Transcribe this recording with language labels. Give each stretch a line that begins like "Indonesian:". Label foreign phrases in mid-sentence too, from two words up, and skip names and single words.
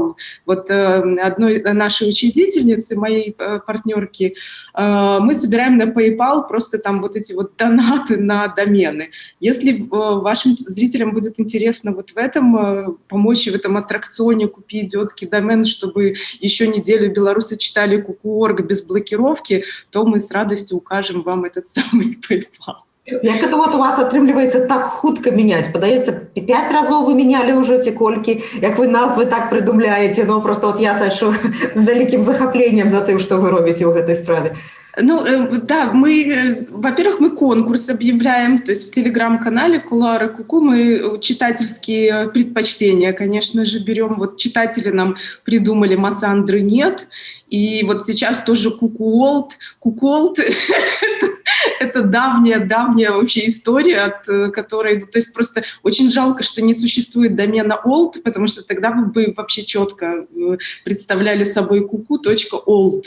Russian: Одной нашей учредительницы, моей партнерки, мы собираем на PayPal просто там эти донаты на домены. Если вашим зрителям будет интересно в этом, помочь в этом аттракционе, купить идиотский домен, чтобы еще неделю белорусы читали Kuku.org без блокировки, то мы с радостью укажем вам этот самый PayPal.
Belarusian: Як
Russian: это у вас
Belarusian: атрымліваецца так хутка мяняць? Падаецца, 5 разоў вы менялі ўжо ці колькі, як вы назвы так прыдумляеце, просто я сачу з вялікім захапленнем за тым, што вы робіце ў гэтай справе.
Russian: Да, во-первых, мы конкурс объявляем, то есть в телеграм-канале Кулуары Куку мы читательские предпочтения, конечно же, берем. Читатели нам придумали «Массандры нет», и сейчас тоже Kuku.old. Kuku.old — это давняя вообще история, от которой, то есть просто очень жалко, что не существует домена old, потому что тогда вы бы вообще четко представляли собой kuku.old.